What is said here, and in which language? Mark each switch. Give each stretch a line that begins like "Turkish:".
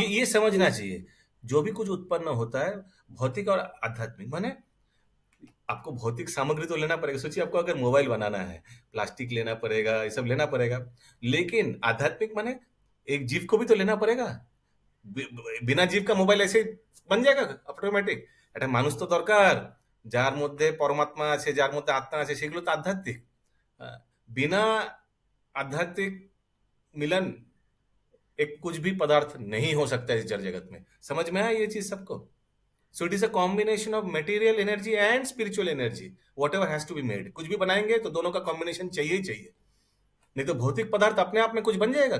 Hindi: ये समझना चाहिए, जो भी कुछ उत्पन्न होता है भौतिक और आध्यात्मिक, माने आपको भौतिक सामग्री तो लेना पड़ेगा। सोचिए आपको अगर मोबाइल बनाना है, प्लास्टिक लेना पड़ेगा, ये सब लेना पड़ेगा, लेकिन आध्यात्मिक माने एक जीव को भी तो लेना पड़ेगा। बिना जीव का मोबाइल ऐसे बन जाएगा ऑटोमेटिक?
Bangla: এটা মানুষ তো দরকার, যার মধ্যে পরমাত্মা আছে, যার মধ্যে আত্মা আছে, সেগুলো তো আধ্যাত্মিক।
Hindi: बिना आध्यात्मिक मिलन एक कुछ भी पदार्थ नहीं हो सकता इस जड़ जगत में। समझ में आया ये चीज सबको?
English: So it is a combination of material energy and spiritual energy, whatever has to be made.
Hindi: कुछ भी बनाएंगे तो दोनों का कॉम्बिनेशन चाहिए ही चाहिए, नहीं तो भौतिक पदार्थ अपने आप में कुछ बन जाएगा?